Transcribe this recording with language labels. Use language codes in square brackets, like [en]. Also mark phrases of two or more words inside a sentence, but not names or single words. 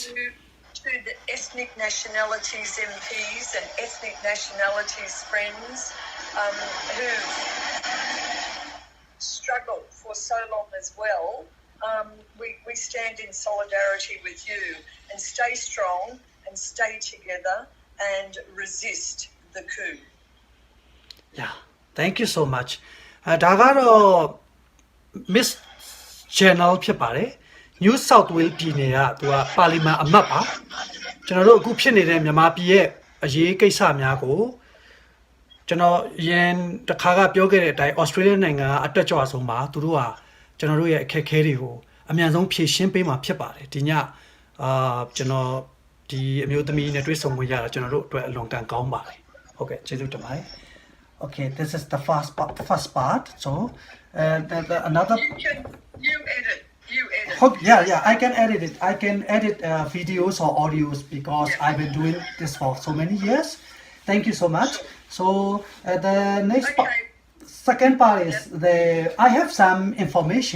[en] To the ethnic nationalities MPs and ethnic nationalities friends who've struggled for so long as well, we stand in solidarity with you and stay strong and stay together and resist the coup. Yeah, thank you so much. [my] ဒါကတော့ Miss Channel ဖြစ်ပါတယ် New South Wales ပြည်နယ်ကသူကပါလီမန်အမတ်ပါကျွန်တော်တို့အခုဖြစ်နေတဲ့ မြန်မာပြည်ရဲ့အရေးကိစ္စများကိုကျွန်တော်ရန်တခါကပြောခဲ့တဲ့အတိုင်း Australia နိုင်ငံကအတက်ကြွဆုံးပါသူတို့ကကျွန်တော်တို့ရဲ့အခက်အခဲတွေကိုအမြန်ဆုံးဖြေရှင်းပေးမှာဖြစ်ပါတယ်ဒီညကျွန်တော်ဒီအမျိုးသမီးနဲ့တွေ့ဆုံခွင့်ရတာကျွန်တော်တို့အတွက်အလွန်တန်ကောင်းပါတယ်ဟုတ်ကဲ့ကျေးဇူးတင်ပါတယ် [en] Okay, this is the first part. So, another. You edit. Yeah, I can edit it. I can edit videos or audios because I've been doing this for so many years. Thank you so much. So, the next second part is I have some information.